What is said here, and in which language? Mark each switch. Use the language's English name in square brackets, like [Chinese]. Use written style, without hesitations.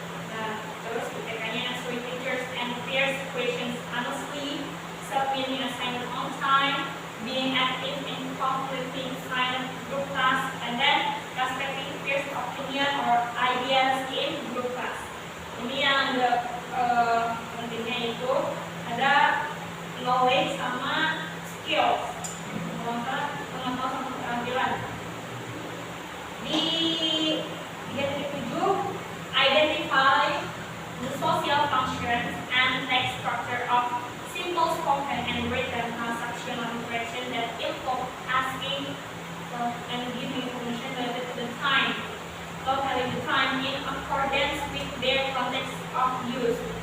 [Indonesian] Nah, terus [English] IPK-nya answering teachers and peers questions honestly, submitting assignment on time, being active in completing silent group tasks, and then respecting peers' opinion or ideas in group tasks. [Indonesian] Ini yang pentingnya itu ada knowledge sama skills, pengetahuan sama keterampilan. Di [English] 3.7 identify the social functions and text structure of simple spoken and written transactional interaction that involve asking and giving information related to the time, telling the time in accordance with their context of use.